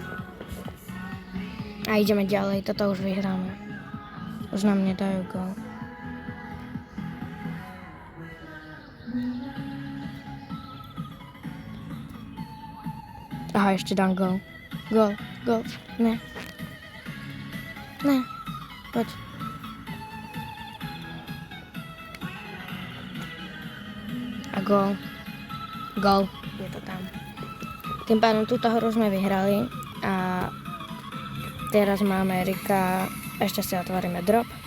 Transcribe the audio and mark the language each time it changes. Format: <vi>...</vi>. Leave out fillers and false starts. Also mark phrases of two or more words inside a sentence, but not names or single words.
<sk>A ideme ďalej, toto už vyhráme. Už nám nedajú go. Aha, ešte dám go. Go, go, ne. Ne, poď. A go. Go, je to tam. Tým pádom túto hru sme vyhrali a teraz máme Erika, ešte si otvoríme drop.</sk>